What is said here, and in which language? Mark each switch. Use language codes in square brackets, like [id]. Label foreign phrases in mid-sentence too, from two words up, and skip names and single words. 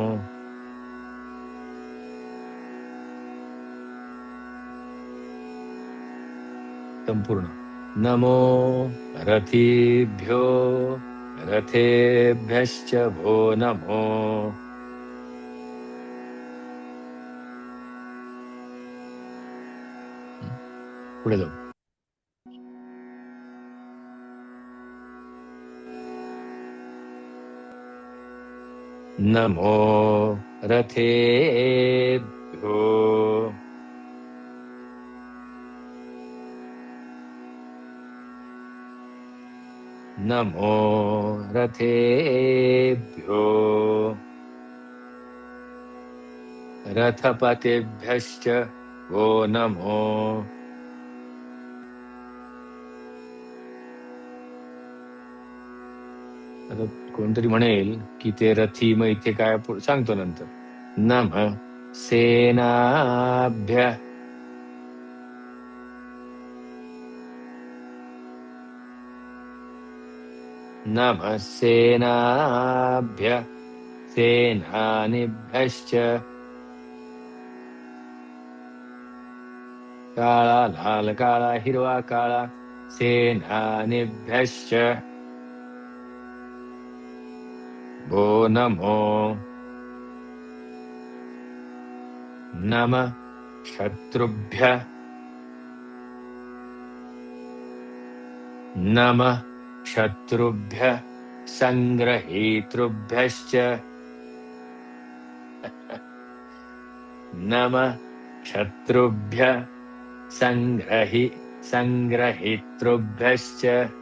[mr] संपूर्ण. [sa] नमो रथीभ्यो रथेभ्यश्च वो नमो. [mr] पुढे जाऊ. [sa] नमो रथेभ्यो नमो रथेभ्यो रथपतेभ्यश्च वो नमो. [mr] आता कोणतरी म्हणेल की ते रथी, मग इथे काय सांगतो नंतर. [sa] नमः सेनाभ्य नमः सेनाभ्य सेनानिभ्यश्च. [mr] काळा लाल काळा हिरवा काळा [sa] सेनानिभ्यश्च वो नमो. नमः शत्रुभ्यः नमः शत्रुभ्यः संग्रहीतृभ्यश्च नमः शत्रुभ्यः संग्रहीतृभ्यश्च